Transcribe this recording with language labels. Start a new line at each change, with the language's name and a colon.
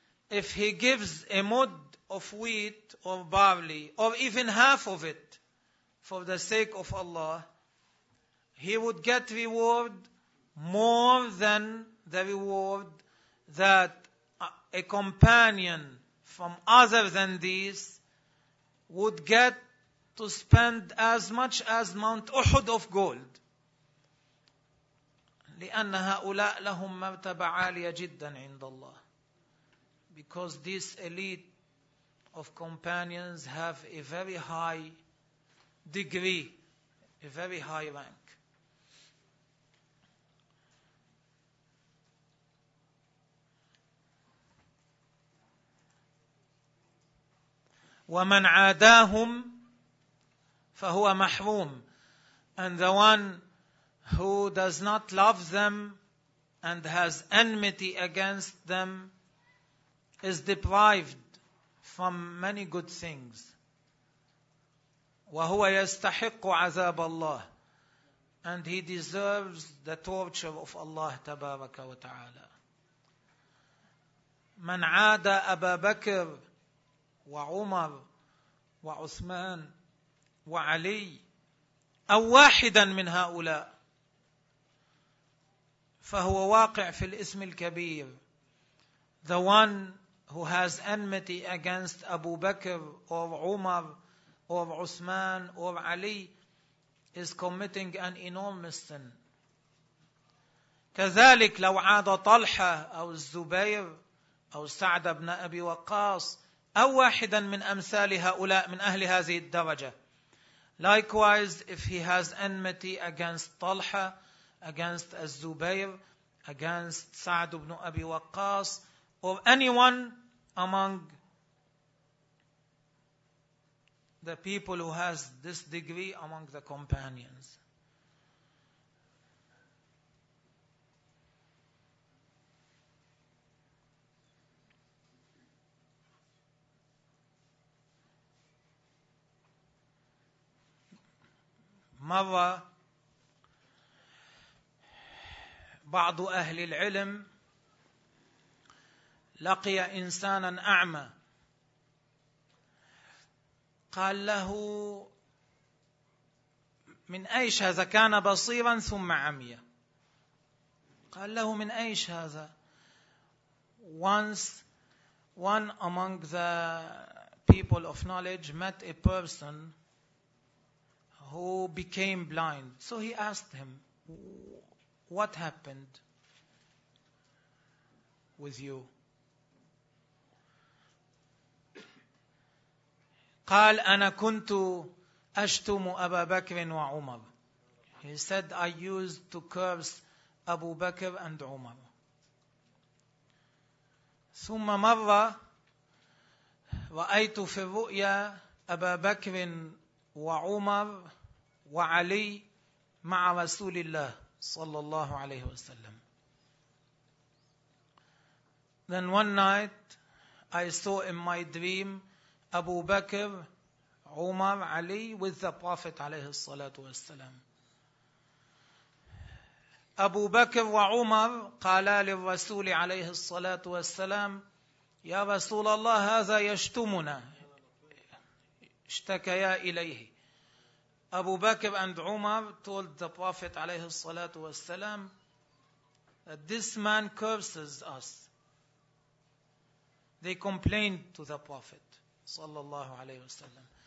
English: If he gives a mud of wheat or barley, or even half of it, for the sake of Allah, he would get reward more than the reward that a companion from other than these would get to spend as much as Mount Uhud of gold.
Arabic: لأن هؤلاء لهم مرتبة عالية جدا عند الله.
English: Because this elite of companions have a very high degree, a very high rank.
Arabic: وَمَنْ عَادَاهُمْ فَهُوَ مَحْرُومٌ.
English: And the one who does not love them and has enmity against them is deprived from many good things.
Arabic: وَهُوَ يَسْتَحِقُّ عَذَابَ اللَّهِ.
English: And he deserves the torture of Allah
Arabic: تبارك وتعالى. مَنْ عَادَ أَبَا بَكْرٍ وعمر وعثمان وعلي أو واحدا من هؤلاء فهو واقع في الإثم الكبير.
English: The one who has enmity against Abu Bakr or Umar or Uthman or Ali is committing an enormous sin.
Arabic: كذلك لو عاد طلحة أو الزبير أو سعد بن أبي وقاص أو واحدا من أمثال هؤلاء من أهل هذه الدرجة.
English: Likewise, if he has enmity against Talha, against Az-Zubayr, against Sa'd ibn Abi Waqqas, or anyone among the people who has this degree among the companions.
Arabic: مرة بعض أهل العلم لقي إنسانا أعمى، قال له من أيش هذا؟ كان بصيرا ثم عمي. قال له من أيش هذا؟
English: Once one among the people of knowledge met a person who became blind. So he asked him, what happened with you?
Arabic: قال أنا كنت أشتم أبا بكر وعمر.
English: He said, I used to curse Abu Bakr and Umar.
Arabic: ثم مرة رأيت في الرؤيا أبا بكر وعمر وعلي مع رسول الله صلى الله عليه وسلم.
English: Then one night I saw in my dream Abu Bakr, Umar, Ali with the Prophet
Arabic: عليه الصلاة والسلام. Abu Bakr وعمر قالا للرسول عليه الصلاة والسلام يا رسول الله هذا يشتمنا. اشتكيا إليه.
English: Abu Bakr and Umar told the Prophet
Arabic: عليه الصلاة والسلام
English: that this man curses us. They complained to the Prophet
Arabic: صلى الله عليه وسلم.